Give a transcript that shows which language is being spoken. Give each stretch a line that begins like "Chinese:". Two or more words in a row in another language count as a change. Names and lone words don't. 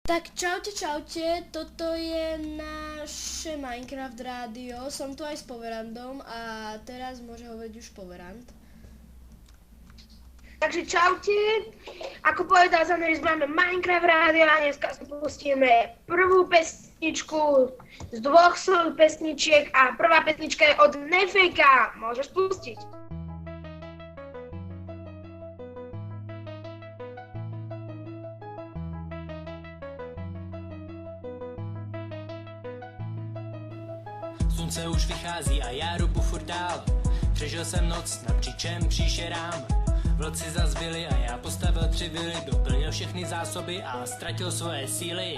Slovak: Tak čaute, čaute, toto je naše Minecraft rádio, som tu aj s Powerandom a teraz môže hovoriť už Powerand. Takže čaute, ako povedal Zaneris, máme Minecraft rádio a dneska si pustíme prvú pesničku z dvoch pesničiek a prvá pesnička je od Nefejka, môžeš pustiť.
Czech: Slunce už vychází a já rubu furt dál. Přežil jsem noc napříčem příšerám. Vlci zazbyli a já postavil 3 vily, doplnil všechny zásoby a ztratil svoje síly.